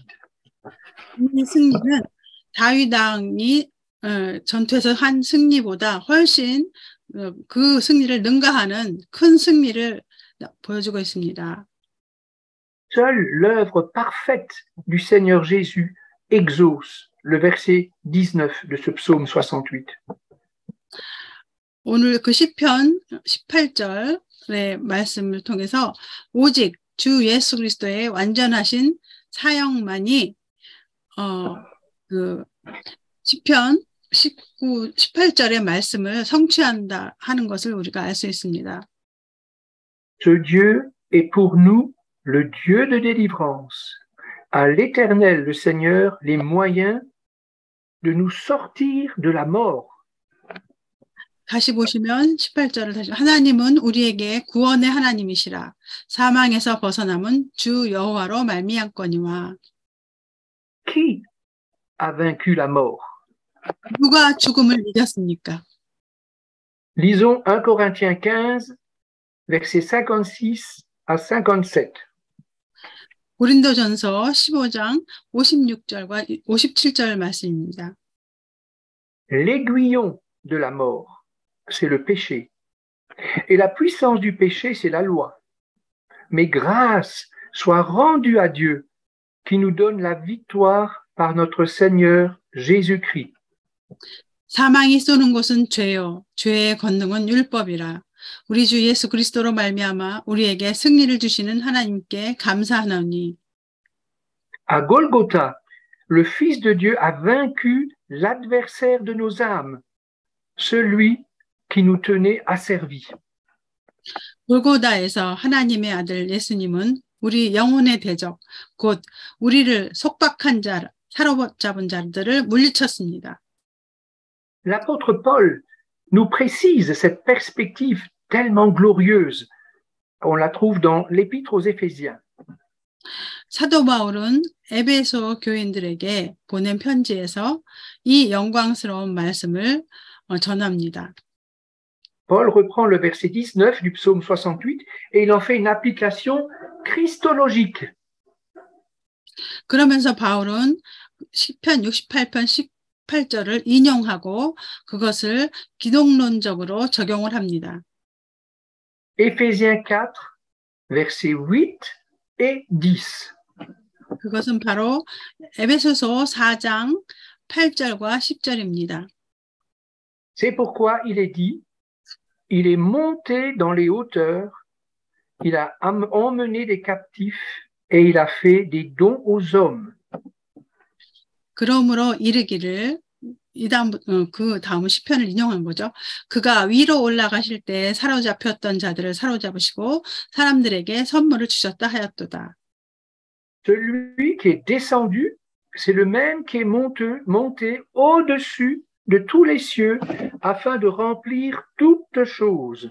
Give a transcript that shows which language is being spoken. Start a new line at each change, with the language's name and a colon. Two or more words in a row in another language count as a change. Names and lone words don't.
Korean: 이 승리는 다윗 왕이 전투에서 한 승리보다 훨씬 그 승리를 능가하는 큰 승리를 보여주고 있습니다.
French: Seule l'œuvre parfaite du Seigneur Jésus exauce le verset 19 de ce psaume 68.
Korean: 오늘 그 시편 18절의 말씀을 통해서 오직 주 예수 그리스도의 완전하신 사역만이 그 시편 18절의 말씀을 성취한다 하는 것을 우리가 알 수 있습니다.
French: Ce Dieu est pour nous le Dieu de délivrance. À l'Éternel, le Seigneur, les moyens de nous sortir de la mort.
Korean: 다시 보시면 18절을 다시 하나님은 우리에게 구원의 하나님이시라. 사망에서 벗어남은 주 여호와로 말미암거니와.
French: Qui a vaincu la mort?
Korean: 누가 죽음을 이겼습니까?
French: Lisons 1 Corinthiens 15, versets 56 à 57.
Korean: 고린도전서 15장 56절과 57절 말씀입니다.
French: L'aiguillon de la mort, c'est le péché. Et la puissance du péché, c'est la loi. Mais grâce soit rendue à Dieu, qui nous donne la victoire par notre Seigneur Jésus-Christ.
Korean: 사망이 쏘는 곳은 죄요, 죄의 권능은 율법이라. 우리 주 예수 그리스도로 말미암아 우리에게 승리를 주시는 하나님께 감사하노니.
French: À Golgotha, le Fils de Dieu a vaincu l'adversaire de nos âmes, celui qui nous tenait asservis.
Korean: 골고다에서 하나님의 아들 예수님은 우리 영혼의 대적, 곧 우리를 속박한 자, 사로잡은 자들을 물리쳤습니다.
French: L'apôtre Paul nous précise cette perspective tellement glorieuse. On la trouve dans l'Épître aux Éphésiens.
Korean: 사도 바울은 에베소 교인들에게 보낸 편지에서 이 영광스러운 말씀을 전합니다.
French: Paul reprend le verset 19 du psaume 68 et il en fait une application christologique.
Korean: 그러면서 바울은 시편 68편 18절을 인용하고 그것을 기독론적으로 적용을 합니다.
French: Éphésiens 4, versets 8 et 10.
Korean: 그것은 바로 에베소서 4장 8절과 10절입니다.
French: C'est pourquoi il est dit, il est monté dans les hauteurs, il a emmené des captifs et il a fait des dons aux hommes.
Korean: 그러므로 이르기를 그 다음 시편을 인용한 거죠. 그가 위로 올라가실 때 사로잡혔던 자들을 사로잡으시고 사람들에게 선물을 주셨다 하였도다.
French: Celui qui est descendu, c'est le même qui est monté au-dessus de tous les cieux afin de remplir toutes choses.